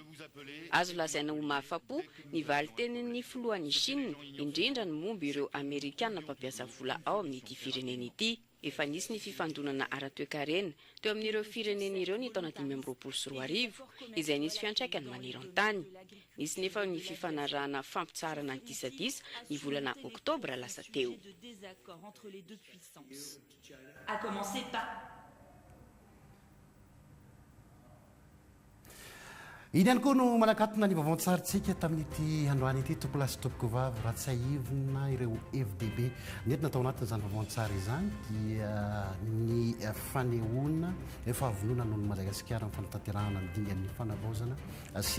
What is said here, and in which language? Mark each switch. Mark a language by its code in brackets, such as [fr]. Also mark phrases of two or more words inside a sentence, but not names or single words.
[mg] Azo lazaina ho mahafapo ny valitenin'ny filohan'ny Chine indrindra ny momba ireo Amerikana mpampiasa vola ao amin'ity firenena ity. Efa nisy ny fifandonana ara-toekarena teo amin'ireo firenena ireo ny taona 2024 izay nisy fiantraikany maniry an-tany. Nisy nefa ny fifanarahana fampitsarana ny disadisa ny volana oktobra lasa teo. [fr] A commencer par [mg] iny ihany koa no manakatona ny vaovao-tsaritsika tamin'ity androany ity tompoko lasy tompoko vavy raha tsy ahivona ireo FDB nentina tao anatin'izany vaovao-tsary izany dia ny fanehoana fahavonona noho ny Madagasikara amin'ny fanatanterahana ny dingan'ny fanavaozana sy